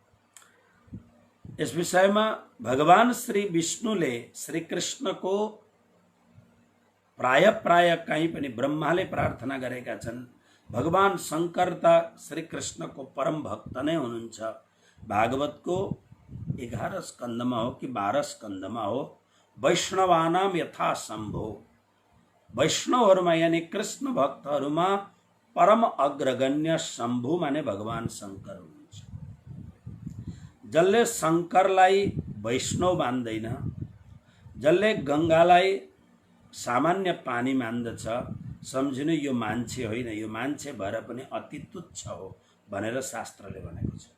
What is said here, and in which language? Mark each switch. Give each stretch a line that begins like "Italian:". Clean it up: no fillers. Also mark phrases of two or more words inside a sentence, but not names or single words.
Nepali: यस विषयमा भगवान श्री विष्णुले श्री कृष्णको प्राय कहीँ पनि ब्रह्माले प्रार्थना गरेका छन्। भगवान शंकर त श्री कृष्णको परम भक्त नै हुनुहुन्छ। भागवतको 11 स्कन्धमा हो कि 12 स्कन्धमा हो,
Sanskrit: वैष्णवानाम यथा शम्भो,
Nepali: वैष्णवहरूमा यानि कृष्ण भक्तहरूमा परम अग्रगण्य शम्भु माने भगवान शंकर हुनुहुन्छ। जसले शंकरलाई वैष्णव मान्दैन, जसले गंगालाई सामान्य पानी मान्दछ, सम्झिनु यो मान्छे होइन, यो मान्छे भएर पनि अति तुच्छ हो भनेर शास्त्रले भनेको छ।